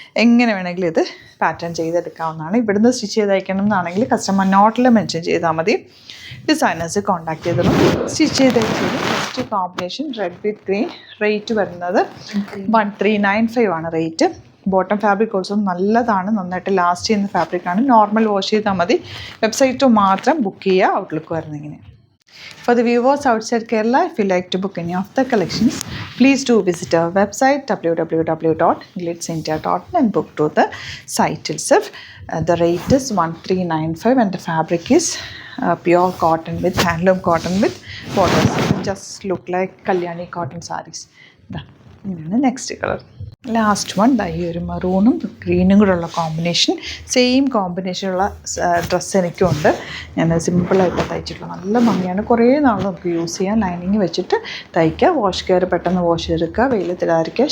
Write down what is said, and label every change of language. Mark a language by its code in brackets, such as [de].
[ml] എങ്ങനെ വേണമെങ്കിലും ഇത് പാറ്റേൺ ചെയ്തെടുക്കാവുന്നതാണ്. ഇവിടുന്ന് സ്റ്റിച്ച് ചെയ്ത് തയ്ക്കണം എന്നാണെങ്കിൽ കസ്റ്റമർ നോട്ടിൽ മെൻഷൻ ചെയ്താൽ മതി. ഡിസൈനേഴ്സ് കോൺടാക്ട് ചെയ്തോളും. സ്റ്റിച്ച് ചെയ്ത് first combination read with green. Rate വരുന്നത് 1395 ആണ് റേറ്റ്. ബോട്ടം ഫാബ്രിക് ഓൾസോ നല്ലതാണ്. നന്നായിട്ട് ലാസ്റ്റ് ചെയ്യുന്ന ഫാബ്രിക്കാണ്. നോർമൽ വാഷ് ചെയ്താൽ മതി. വെബ്സൈറ്റ് മാത്രം ബുക്ക് ചെയ്യുക. ഔട്ട്ലുക്ക് വരുന്നത് ഇങ്ങനെ. [en] For the viewers outside Kerala, if you like to book any of the collections, please do visit our website www.glitzindia.in and book to the site itself. The rate is 1395 and the fabric is pure cotton with handloom cotton with borders. Just look like Kalyani cotton sarees. Next color. [ml] Last one ഈ ഒരു മറൂണും ഗ്രീനും കൂടെ ഉള്ള combination. Same കോമ്പിനേഷനുള്ള dress എനിക്കുണ്ട്. ഞാൻ സിമ്പിളായിട്ട് തയ്ച്ചിട്ടുള്ള നല്ല ഭംഗിയാണ്. കുറേ നാൾ നമുക്ക് യൂസ് ചെയ്യാം. ലൈനിങ് വെച്ചിട്ട് തയ്ക്കുക. വാഷ് കെയർ പെട്ടെന്ന് വാഷ് ചെയ്തെടുക്കുക. വെയിലത്തിടാതിരിക്കുക.